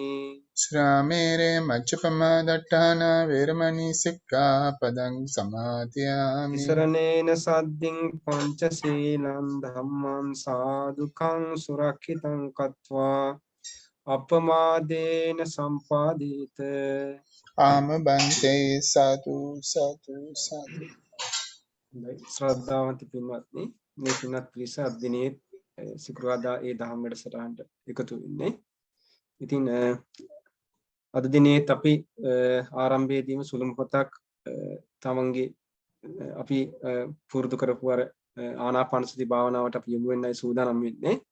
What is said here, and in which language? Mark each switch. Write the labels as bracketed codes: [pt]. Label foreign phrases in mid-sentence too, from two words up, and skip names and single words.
[pi] ශ්‍රාමේරේ මච්චපමා දට්ඨාන වේරමණී සික්ඛාපදං සමාදියාමි තිසරණේන සද්දින් පංචශීලං ධම්මං සාදුකං සුරක්ෂිතං කତ୍වා අපමාදේන සම්පාදීත. ආම බන්තේ සතු සතු සතු [si] ශ්‍රද්ධාවන්ත පින්වත්නි, මේ පින්වත් පිරිස අද දිනේ සිකුරාදා ඒ දහම් වැඩසටහනට එකතු වෙන්නේ. ඉතින් අද දිනේත් අපි ආරම්භයේදීම සුළු මොහොතක් තමන්ගේ අපි පුරුදු කරපු අර ආනාපානසති භාවනාවට අපි යොමු වෙන්නයි සූදානම් වෙන්නේ.